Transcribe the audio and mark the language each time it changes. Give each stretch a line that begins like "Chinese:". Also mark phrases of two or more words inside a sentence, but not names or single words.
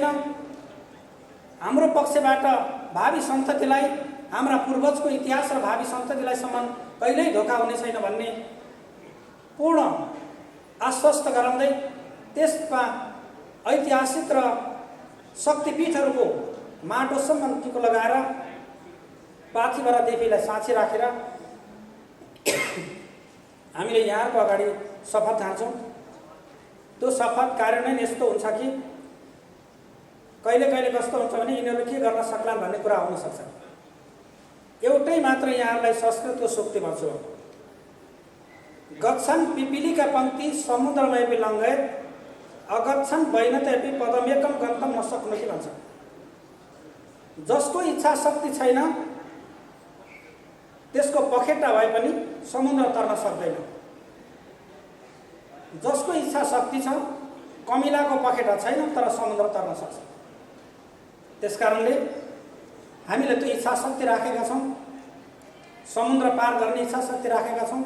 Nepali: हाम्रो पक्षबाट भावी सन्ततिलाई, हाम्रा पूर्वजको इतिहास र भावी सन्ततिलाईसम्म कहिल्यै धोका हुने छैन भन्ने पूर्ण आश्वस्त गराउँदै त्यसमा ऐतिहासिक र शक्तिपीठहरूको माटोसम्म टिको लगाएर पार्थिव र देवीलाई साँची राखेर हामीले यहाँको अगाडि शपथ खान्छौँ। त्यो शपथ कार्यान्वयन यस्तो हुन्छ कि कहिले कहिले कस्तो हुन्छ भने यिनीहरू के गर्न सक्लान् भन्ने कुरा हुनसक्छ। एउटै मात्र यहाँहरूलाई संस्कृतको सूक्ति भन्छु,
Sanskrit: गच्छन् पिपिलीका पङ्क्ति समुद्रमयपि लङ्घयत् अगच्छन् वैनतयपि पदमेकम गन्तुं न शक्नोति भन्छ।
Nepali: जसको इच्छा शक्ति छैन त्यसको पखेटा भए पनि समुद्र तर्न सक्दैन। जसको इच्छा शक्ति छ, कमिलाको पखेटा छैन तर समुद्र तर्न सक्छ। त्यसकारणले हामीले त्यो इच्छा शक्ति राखेका छौँ, समुद्र पार गर्ने इच्छा शक्ति राखेका छौँ।